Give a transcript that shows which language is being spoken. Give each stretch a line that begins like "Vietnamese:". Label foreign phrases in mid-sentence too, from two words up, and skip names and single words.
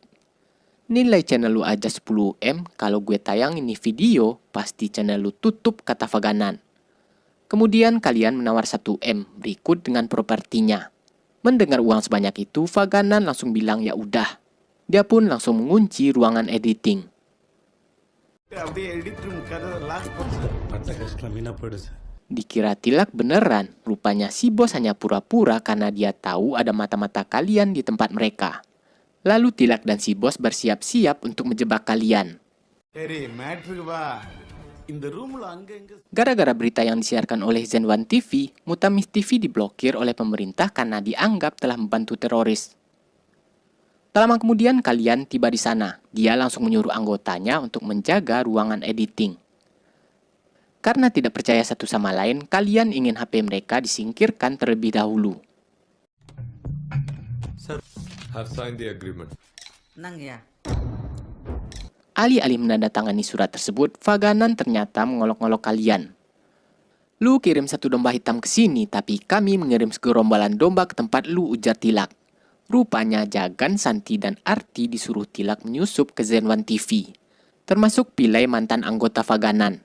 Indonesian: Nilai channel lu aja 10M. Kalau gue tayang ini video, pasti channel lu tutup, kata Vaganan. Kemudian kalian menawar 1M berikut dengan propertinya. Mendengar uang sebanyak itu, Vaganan langsung bilang ya udah. Dia pun langsung mengunci ruangan editing.
Tamil: பட்ட கஷ்டம் வீணா போயிடுச்சு.
Indonesian: Dikira Tilak beneran, rupanya si bos hanya pura-pura karena dia tahu ada mata-mata kalian di tempat mereka. Lalu Tilak dan si bos bersiap-siap untuk menjebak kalian. Gara-gara berita yang disiarkan oleh Zenwan TV, Mutamis TV diblokir oleh pemerintah karena dianggap telah membantu teroris. Tak lama kemudian kalian tiba di sana. Dia langsung menyuruh anggotanya untuk menjaga ruangan editing. Karena tidak percaya satu sama lain, kalian ingin HP mereka disingkirkan terlebih dahulu.
English: Have signed the agreement.
Indonesian: Alih-alih menandatangani surat tersebut, Vaganan ternyata mengolok-olok kalian. Lu kirim satu domba hitam ke sini, tapi kami mengirim segerombolan domba ke tempat lu, ujar Tilak. Rupanya Jagan, Santi, dan Arti disuruh Tilak menyusup ke Zenwan TV, termasuk Pilai mantan anggota Vaganan.